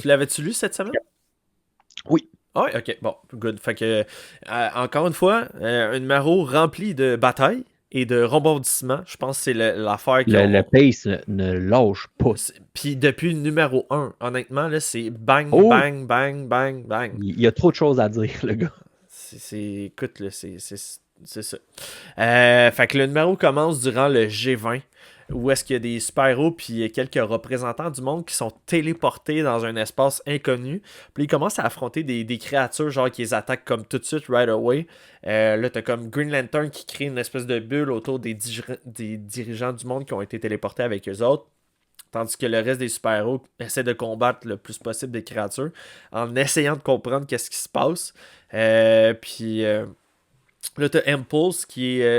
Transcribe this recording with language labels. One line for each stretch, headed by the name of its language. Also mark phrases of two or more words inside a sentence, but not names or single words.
French: Tu l'avais-tu lu cette semaine? Oui, Ah ouais, ok, bon, good. Fait que, encore une fois, un numéro rempli de batailles et de rebondissements. Je pense que c'est l'affaire le qu'on. pace ne lâche pas. Puis depuis le numéro 1, honnêtement, là, c'est bang, Oh, bang, bang, bang, bang. il y a trop de choses à dire, le gars. Écoute, là, c'est ça. Fait que le numéro commence durant le G20, où est-ce qu'il y a des super-héros puis quelques représentants du monde qui sont téléportés dans un espace inconnu. Puis ils commencent à affronter des créatures genre qui les attaquent comme tout de suite,
English: right away.
French: Là, t'as comme Green Lantern qui crée une espèce de bulle autour des dirigeants du monde qui ont été téléportés avec eux autres. Tandis que le reste des super-héros essaient de combattre le plus possible des créatures en essayant de comprendre qu'est-ce qui se passe. Puis là, t'as Impulse qui est.